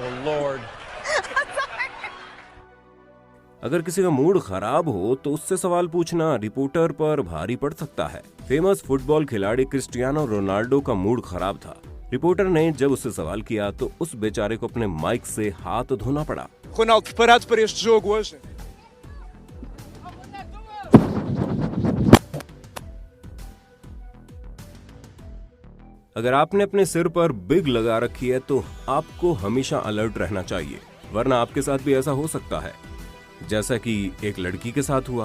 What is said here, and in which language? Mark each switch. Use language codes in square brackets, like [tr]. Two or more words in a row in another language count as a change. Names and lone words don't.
[en] Oh Lord. [hi] अगर किसी का मूड खराब हो तो उससे सवाल पूछना रिपोर्टर पर भारी पड़ सकता है। [en] famous football [hi] खिलाड़ी क्रिस्टियानो रोनाल्डो का मूड खराब था। रिपोर्टर ने जब उससे सवाल किया तो उस बेचारे को अपने माइक से हाथ धोना पड़ा। [pt] Ronaldo, preparado para este jogo hoje? [hi] अगर आपने अपने सिर पर बिग लगा रखी है तो आपको हमेशा अलर्ट रहना चाहिए, वरना आपके साथ भी ऐसा हो सकता है जैसा कि एक लड़की के साथ हुआ।